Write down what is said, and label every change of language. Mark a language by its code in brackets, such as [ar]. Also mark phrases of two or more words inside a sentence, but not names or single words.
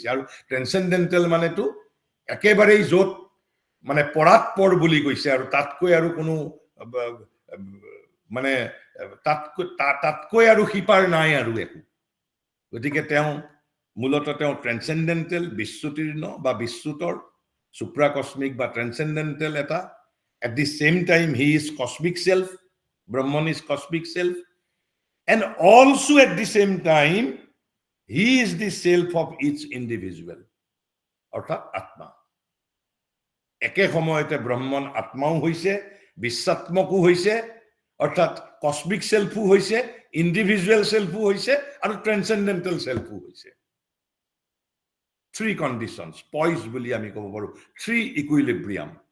[as] আৰু ট্ৰেন্সেন্ডেন্টেল মানেতো একেবাৰেই য'ত মানে পৰাৎপৰ বুলি কৈছে, আৰু তাতকৈ আৰু কোনো মানে তাতকৈ আৰু সিপাৰ নাই আৰু একো। গতিকে তেওঁ মূলতঃ তেওঁ ট্ৰেন্সেন্ডেন্টেল, বিশ্বতীৰ্ণ বা বিশ্বতৰ, সুপ্ৰাকস্মিক বা ট্ৰেন্সেন্ডেন্টেল এটা। [en] At the same time he is cosmic self, Brahman is cosmic self, and also at the same time he is the self of each individual, [as] অর্থাৎ আত্মা। একে সময়তে ব্ৰহ্মণ আত্মাও হৈছে, বিশ্বাত্মকো হৈছে, অৰ্থাৎ [en] cosmic self [as] হৈছে, [en] individual self [as] হৈছে আৰু [en] transcendental self [as] হৈছে। [en] three conditions, [as] পইজ বুলি আমি ক'ব পাৰো, [en] three equilibrium.